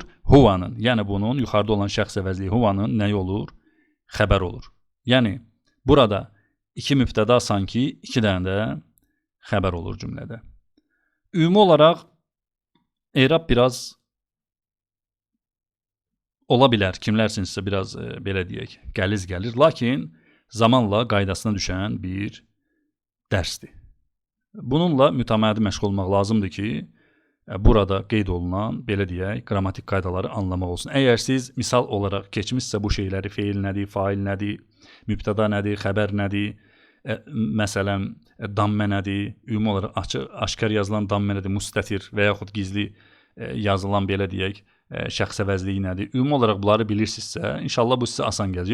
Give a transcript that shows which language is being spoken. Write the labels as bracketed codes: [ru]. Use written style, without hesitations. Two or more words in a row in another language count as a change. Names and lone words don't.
[tr] Huvanın yani bunun yukarıda olan şəxs əvəzliyi huvanın ne olur? Haber olur. Yani burada iki mübteda sanki iki tane de haber olur cümlede. Ümumi olarak İrab biraz olabilir. [az] Kimlərsinizsə biraz belə deyək, gəliz gəlir. Lakin zamanla qaydasına düşən bir dərsdir. Bununla mütəmadi məşğul olmaq lazımdır ki, burada qeyd olunan, belə deyək, qrammatik qaydaları anlamaq olsun. Əgər siz misal olaraq keçmişsə bu şeyləri, feil nədir, fail nədir, mübtəda nədir, xəbər nədir, məsələn, dammə nədir, ümumi olaraq aşkar yazılan dammə nədir, müstətir və yaxud gizli yazılan, belə deyək, şəxs əvəzliyi nədir, ümumi olaraq bunları bilirsinizsə, inşallah bu sizə asan gəlir.